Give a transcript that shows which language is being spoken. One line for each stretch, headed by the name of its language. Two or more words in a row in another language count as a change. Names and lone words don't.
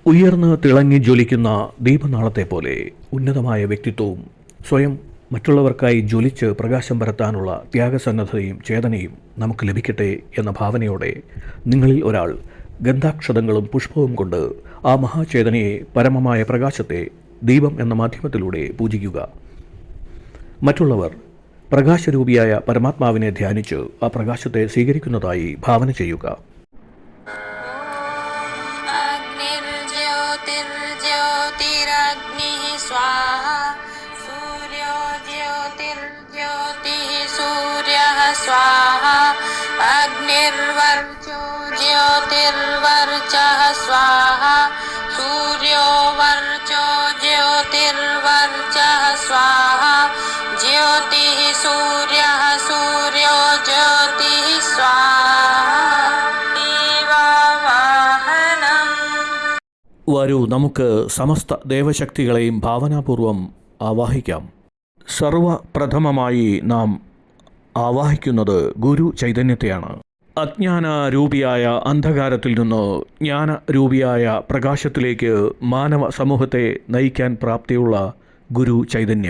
Malayalam: ഉയർന്ന് തിളങ്ങി ജ്വലിക്കുന്ന ദീപനാളത്തെ പോലെ ഉന്നതമായ വ്യക്തിത്വവും സ്വയം മറ്റുള്ളവർക്കായി ജ്വലിച്ച് പ്രകാശം പരത്താനുള്ള ത്യാഗസന്നദ്ധതയും ചേതനയും നമുക്ക് ലഭിക്കട്ടെ എന്ന ഭാവനയോടെ നിങ്ങളിൽ ഒരാൾ ഗന്ധാക്ഷതങ്ങളും പുഷ്പവും കൊണ്ട് ആ മഹാചേതനയെ, പരമമായ പ്രകാശത്തെ ദീപം എന്ന മാധ്യമത്തിലൂടെ പൂജിക്കുക. മറ്റുള്ളവർ പ്രകാശരൂപിയായ പരമാത്മാവിനെ ധ്യാനിച്ച് ആ പ്രകാശത്തെ സ്വീകരിക്കുന്നതായി ഭാവന ചെയ്യുക.
Sanskrit: ज्योतिर्ज्योतिरग्निः स्वाहा सूर्यो ज्योतिर्ज्योतिः सूर्यः स्वाहा अग्निर्वर्चो ज्योतिर्वर्चः स्वाहा सूर्यो वर्चो ज्योतिर्वर्चः स्वाहा ज्योतिः सूर्यः सूर्यो ज्योतिः स्वाहा
Malayalam: വരൂ, നമുക്ക് സമസ്ത ദേവശക്തികളെയും ഭാവനാപൂർവം ആവാഹിക്കാം. സർവപ്രഥമമായി നാം ആവാഹിക്കുന്നത് ഗുരു ചൈതന്യത്തെയാണ്. അജ്ഞാനരൂപിയായ അന്ധകാരത്തിൽ നിന്ന് ജ്ഞാനരൂപിയായ പ്രകാശത്തിലേക്ക് മാനവ സമൂഹത്തെ നയിക്കാൻ പ്രാപ്തിയുള്ള ഗുരു ചൈതന്യം.